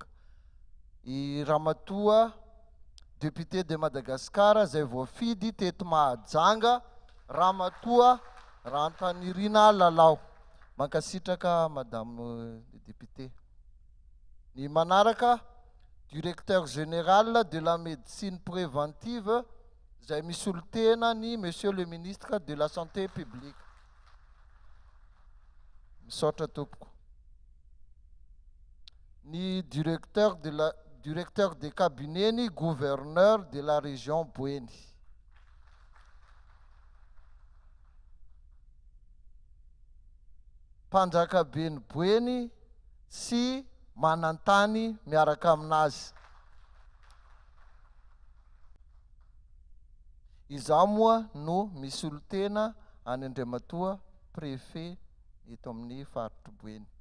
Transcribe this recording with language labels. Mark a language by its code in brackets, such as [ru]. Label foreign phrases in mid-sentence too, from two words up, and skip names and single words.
[mg] i Ramatoa [fr] député de Madagascar [mg] zay voafidy teto Mahajanga Ramatoa Rantanirina Lalao mankasitraka [fr] madame député [mg] ny manaraka [fr] directeur général de la médecine préventive [mg] zay misolotena ny [fr] monsieur le ministre de la santé publique [mg] misaotra tompoko Ni [fr] directeur de cabinet ni gouverneur de la région Bweni. [mg] Mpanjakabeny Bweni sy manantany miaraka aminazy. Izaho moa no misy olo-tena any Andriamatoa, préfet eto amin'ny faritry Bweni.